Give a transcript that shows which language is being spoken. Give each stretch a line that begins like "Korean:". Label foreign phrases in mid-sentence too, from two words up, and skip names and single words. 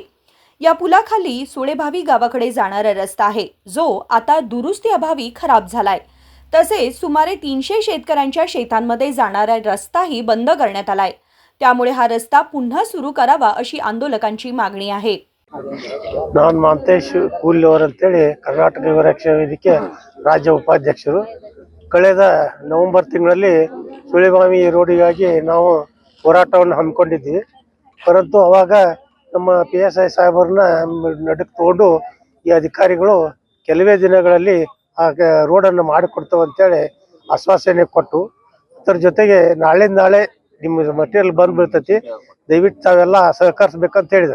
Marathi: या पुलाखाली सुळेभावी गावाकडे जाणारा रस्ता आहे, जो आता दुरुस्ती अभावी खराब झालाय। तसेच सुमारे 300 शेतकऱ्यांच्या शेतांमध्ये जाणारा रस्ताही बंद करण्यात आलाय। त्यामुळे हा रस्ता पुन्हा सुरू करावा अशी आंदोलकांची मागणी आहे।
Kannada: ನಾನು ಮಾಂತೇಶ್ ಕೂಲಿಯವರು ಅಂತೇಳಿ ಕರ್ನಾಟಕ ಯುವ ರಕ್ಷಣಾ ವೇದಿಕೆ ರಾಜ್ಯ ಉಪಾಧ್ಯಕ್ಷರು। ಕಳೆದ ನವೆಂಬರ್ ತಿಂಗಳಲ್ಲಿ ಸುಳಿಬಾವಿ ರೋಡಿಗಾಗಿ ನಾವು ಹೋರಾಟವನ್ನು ಹಮ್ಮಿಕೊಂಡಿದ್ವಿ। ಪರಂತು ಅವಾಗ ನಮ್ಮ PSI ಸಾಹೇಬರನ್ನ ನಡುಕ್ ತಗೊಂಡು ಈ ಅಧಿಕಾರಿಗಳು ಕೆಲವೇ ದಿನಗಳಲ್ಲಿ ಆ ರೋಡನ್ನು ಮಾಡಿಕೊಡ್ತೇವೆ ಅಂತೇಳಿ ಆಶ್ವಾಸನೆ ಕೊಟ್ಟು, ಅದರ ಜೊತೆಗೆ ನಾಳೆ ನಿಮ್ಮ ಮಟೀರಿಯಲ್ ಬಂದು ಬೀಳ್ತೈತಿ, ದಯವಿಟ್ಟು ತಾವೆಲ್ಲ ಸಹಕರಿಸ್ಬೇಕಂತ ಹೇಳಿದರು।